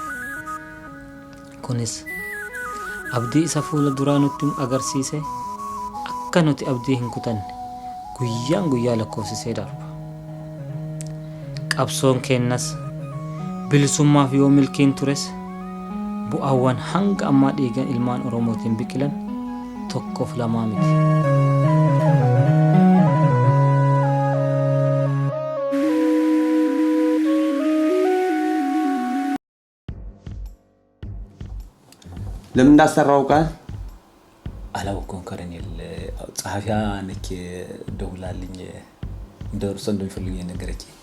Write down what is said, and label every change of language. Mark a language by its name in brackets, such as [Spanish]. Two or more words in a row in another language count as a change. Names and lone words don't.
[Oromo] Kunis abdii isa fuula duraa nutti agarsiise akka nuti abdii hin kutanne guyyaa lakkoofsisee darba. Qabsoon kennas bilisummaaf yoo milkiin tures bu'aawwan hanga ammaa dhiigan ilmaan Oromootiin biqilan tokkoof lamaa miti. [Amharic] ለምን እንዳሰራው ቃል አላውቅም። ኮሎኔል ጸሐፊያ ነክ ደውላልኝ እንደርሶ እንደሚፈልጉኝ ነገረች።